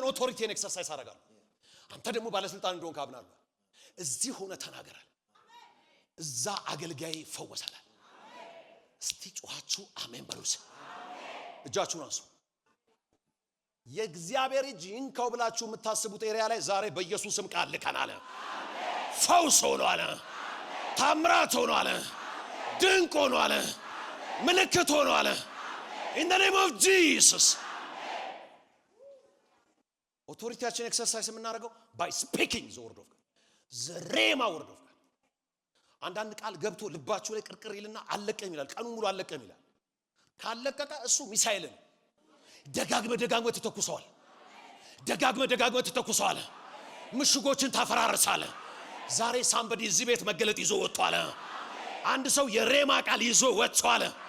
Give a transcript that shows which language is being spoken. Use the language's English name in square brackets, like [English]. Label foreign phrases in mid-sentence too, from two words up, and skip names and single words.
[English] authority exercise [Amharic] አደርጋለሁ። አንተ ደግሞ ባለስልጣን እንደሆንክ አምናለሁ። እዚህ ሆነ ተናገራል። እዛ አገልጋይ ይፈወሳል። እስቲ ጮኻችሁ አሜን በሉስ። እጃችሁን አንሱ። የእግዚአብሔር እጅ ይንካው ብላችሁ የምታስቡት ኤሪያ ላይ ዛሬ በኢየሱስም ቃል ልከናል። ፈውስ ሆኖ አለ፣ ታምራት ሆኖ አለ፣ ድንቅ ሆኖ አለ፣ ምልክት ሆኖ አለ። [English] in the name of Jesus authority exercise [Amharic] የምናደርገው [English] by speaking the word of God, [Amharic] the rhema word of God። አንዳንድ ቃል ገብቶ ልባችሁ ላይ ቅርቅር ይልና አለቀም ይላል። ቀኑ ሙሉ አለቀም ይላል። ካለቀቀ እሱ ሚሳኤል ነው። ደጋግመ ተተኩሰዋል። ደጋግመ ተተኩሰዋል። ምሽጎችን ታፈራርሳለ። ዛሬ ሳምበዲ እዚህ ቤት መገለጥ ይዞ ወጥቷል። አንድ ሰው የሬማ ቃል ይዞ ወጥቷል።